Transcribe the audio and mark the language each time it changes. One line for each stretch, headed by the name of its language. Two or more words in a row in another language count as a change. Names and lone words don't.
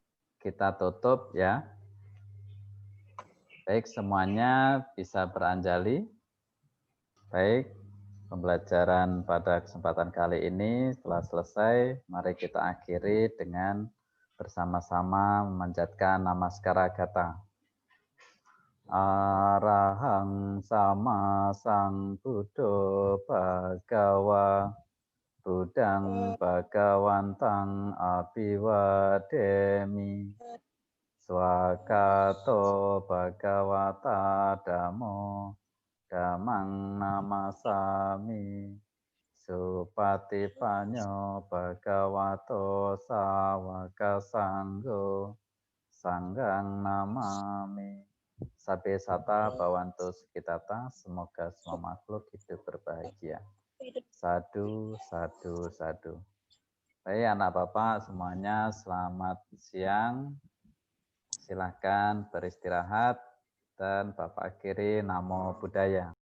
Indonesian: Kita tutup, ya. Baik, semuanya bisa beranjali. Baik, pembelajaran pada kesempatan kali ini telah selesai. Mari kita akhiri dengan bersama-sama memanjatkan
Pali: namaskara gata. Arahang sama sang Buddho Bhagawa Budang Bhagawantang Abhiwademi Swakato Bhagawata Dhammo Dhammang namasami Supatipanyo Bhagavato Sawaka Sanggo Sanggang namami. Sabe sata bawantu sukitata,
Indonesian: semoga semua makhluk hidup berbahagia.
Pali: Sadu, sadu, sadu.
Indonesian: Baik anak Bapak semuanya, selamat siang. Silahkan beristirahat dan Bapak akhiri
Pali: Namo Buddhaya.